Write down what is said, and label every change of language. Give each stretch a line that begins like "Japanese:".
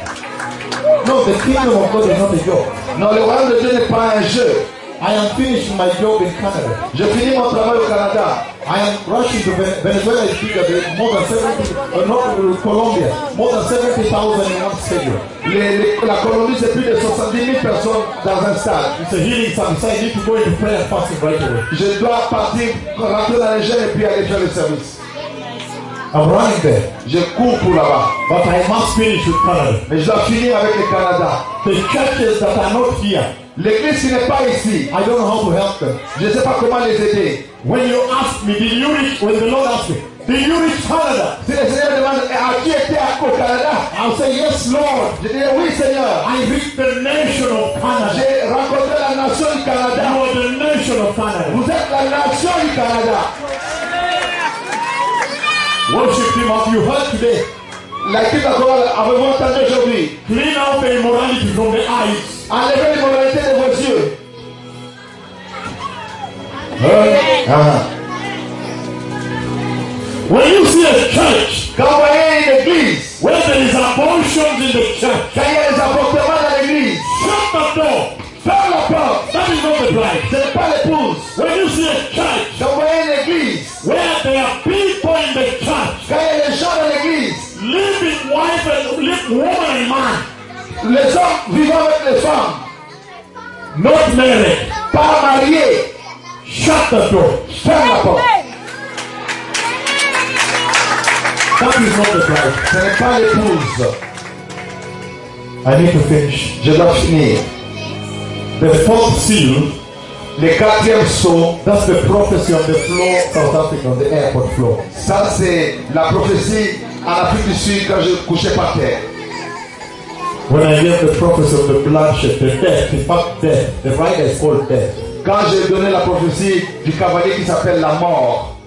English: The kingdom of God is not a joke.
French: Non, le royaume de Dieu n'est pas un jeu.
English: I am finishing my job in Canada.
French: Je finis mon travail au Canada.
English: I am rushing to Venezuela. Is bigger than more than 70. Not Colombia. More than 70,000 in one stadium.
French: La Colombie c'est plus de 70,000 personnes dans un stade.
English: It's a healing service. I need to go into prayer fasting right away.
French: Je dois partir rentrer dans les jeunes et puis aller faire le service.
English: I'm running there.
French: Je cours pour là-bas.
English: But I must finish with Canada.
French: Mais je dois finir avec le Canada.
English: The churches that are not here.
French: L'église qui n'est pas ici.
English: I don't know how to help them.
French: Je ne sais pas comment les aider.
English: When you ask me, did you reach? When the Lord asked me, did you reach Canada?
French: Si le Seigneur demande, à qui était-ce au Canada?
English: I'll say yes, Lord.
French: Je dis oui, Seigneur.
English: I reached the nation of Canada.
French: J'ai rencontré la nation du Canada.
English: You are the nation of Canada.
French: Vous êtes la nation du Canada.
English: Worship team, have you heard today?
French: L'équipe d'accord, avez-vous entendu aujourd'hui?
English: Clean out the immorality from the eyes.
French: Enlevez l'immoralité de vos yeux.
English: When you see a church,
French: quand vous voyez une église,
English: where there is abortion in the church,
French: quand il y a des avortements dans l'église,
English: shut the door.
French: Ferme la porte.
English: That is not the bride.
French: Ce n'est pas l'épouse.
English: When you see a church,
French: quand vous voyez une église,
English: where there are people in the church,
French: quand il y a des gens dans l'église,
English: live with wife and live woman and man.
French: Les hommes vivant avec les femmes.
English: Not married.
French: Pas marié.
English: Shut the door.
French: Ferme la porte.
English: That is not the bride.
French: Ce n'est pas l'épouse.
English: I need to finish.
French: Je dois finir.
English: The fourth seal.
French: Le quatrième sceau,
English: that's the prophecy on the floor, South Africa, on the airport floor.
French: Ça, c'est la prophétie à l'Afrique du Sud quand je couchais par terre.
English: When I hear the prophecy of the bloodshed, the death, the fact death, the rider is called death.
French: Quand j'ai donné la prophétie du cavalier qui s'appelle la mort,